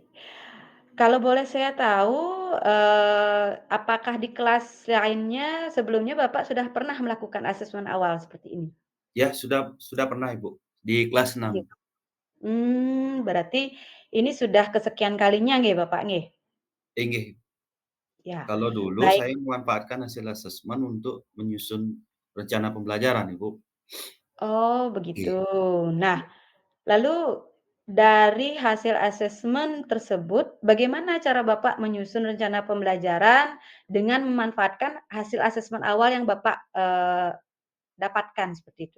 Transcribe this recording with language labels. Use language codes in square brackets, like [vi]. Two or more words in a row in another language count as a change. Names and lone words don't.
[id] Kalau boleh saya tahu, apakah di kelas lainnya sebelumnya Bapak sudah pernah melakukan asesmen awal seperti ini? Ya sudah pernah, Ibu, di kelas 6. Nggih. Berarti ini sudah kesekian kalinya nggih Bapak nggih? Inggih, Ya, kalau dulu baik. saya memanfaatkan hasil asesmen untuk menyusun rencana pembelajaran, Ibu. Oh begitu. Iya. Nah, lalu dari hasil asesmen tersebut, bagaimana cara Bapak menyusun rencana pembelajaran dengan memanfaatkan hasil asesmen awal yang Bapak, dapatkan seperti itu?